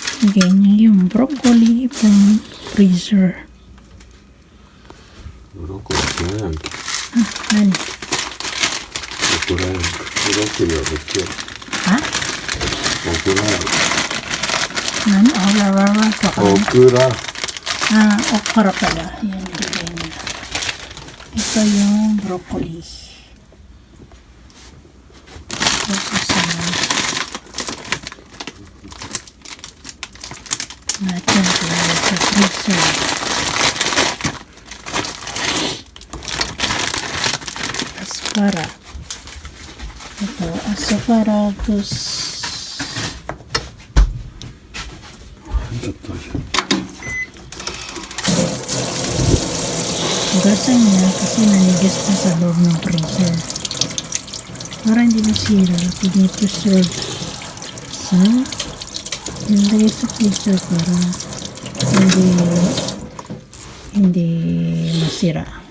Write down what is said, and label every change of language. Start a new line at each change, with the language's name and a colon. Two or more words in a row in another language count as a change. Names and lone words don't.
Filipino: Ilalagay niya yung broccoli
English: from freezer.
Japanese: Broccoliなんか Nani? ブロッコリーは別よ Ha? オクラ何？オクラとか. オクラ
Filipino: Okra pala. Yan, ilagay niya. Ito yung broccoli. Tapos natin ilagay sa freezer. Aspara. Ito, asparagus.
Japanese: ちょっと
Filipino: Hugasan niya kasi nanigas na sa loob ng freezer. Para hindi masira, pinipreserve sa nilagay sa freezer para hindi masira.